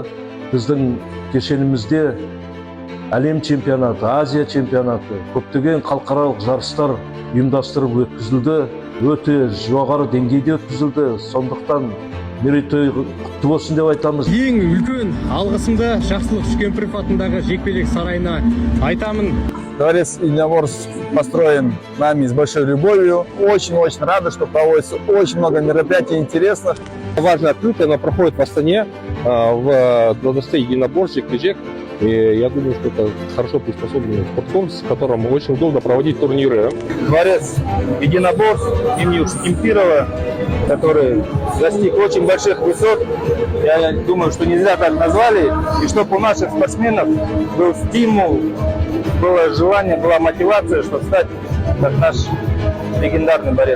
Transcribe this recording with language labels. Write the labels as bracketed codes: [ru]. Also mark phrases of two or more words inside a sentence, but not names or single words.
[kk] Біздің кешенімізде әлем чемпионаты, Азия чемпионаты, көптеген халықаралық жарыстар ұйымдастырып өткізілді. Өте жоғары деңгейде өткізілді. Сондықтан мерейтой құтты болсын деп айтамыз. Ең үлкен алғысымды Жақсылық Үшкемпіров атындағы жекпе-жек сарайына айтамын. [ru] Дворец единоборств построен нами с большой любовью. Очень-очень рады, что проводится очень много мероприятий интересных. Важное открытие, оно проходит в Астане, в дворце единоборств, жекпе-жек. И я думаю, что это хорошо приспособленный спорткомплекс, в котором очень удобно проводить турниры. Дворец единоборств имени Ушкемпирова, который достиг очень больших высот. Я думаю, что не зря так назвали. И чтобы у наших спортсменов был стимул, было желание, была мотивация, чтобы стать как наш легендарный борец.